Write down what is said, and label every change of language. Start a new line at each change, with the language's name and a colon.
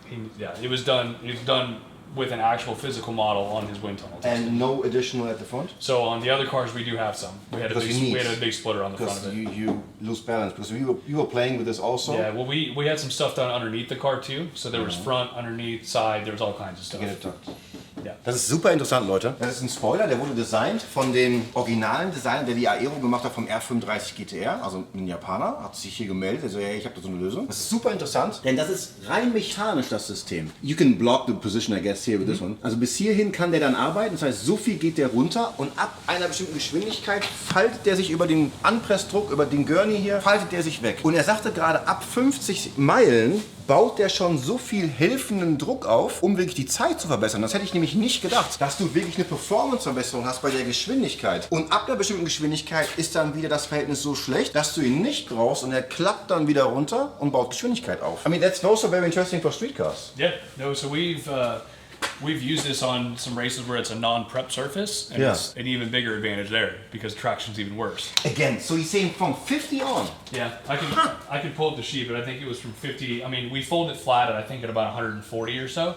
English: It was done with an actual physical model on his wind tunnel. And no additional at the front? So on the other cars we do have some. We had a big splitter on the front of it. Because you lose balance, because you were playing with this also? Yeah, well we had some stuff done underneath the car too. So there was front, underneath, side, there was all kinds of stuff.
German: Ja. Das ist super interessant, Leute. Das ist ein Spoiler, der wurde designt von dem originalen Designer, der die Aero gemacht hat vom R35 GTR, also ein Japaner, hat sich hier gemeldet, also ja, ich habe da so eine Lösung. Das ist super interessant, denn das ist rein mechanisch, das System.
English: You can block the position, I guess, here with this one.
German: Also bis hierhin kann der dann arbeiten, das heißt, so viel geht der runter und ab einer bestimmten Geschwindigkeit faltet der sich über den Anpressdruck, über den Gurney hier, faltet der sich weg. Und er sagte gerade, ab 50 Meilen baut der schon so viel helfenden Druck auf, um wirklich die Zeit zu verbessern. Das hätte ich nämlich nicht gedacht, dass du wirklich eine Performance-Verbesserung hast bei der Geschwindigkeit. Und ab einer bestimmten Geschwindigkeit ist dann wieder das Verhältnis so schlecht, dass du ihn nicht brauchst und er klappt dann wieder runter und baut Geschwindigkeit auf.
English: I mean, that's also very interesting for street cars. Yeah, no, so we've used this on some races where it's a non-prep surface, and it's an even bigger advantage there because traction's even worse. Again, so he's saying from 50 on. Yeah, I can pull up the sheet, but I think it was from 50. I mean, we fold it flat at I think at about 140 or so.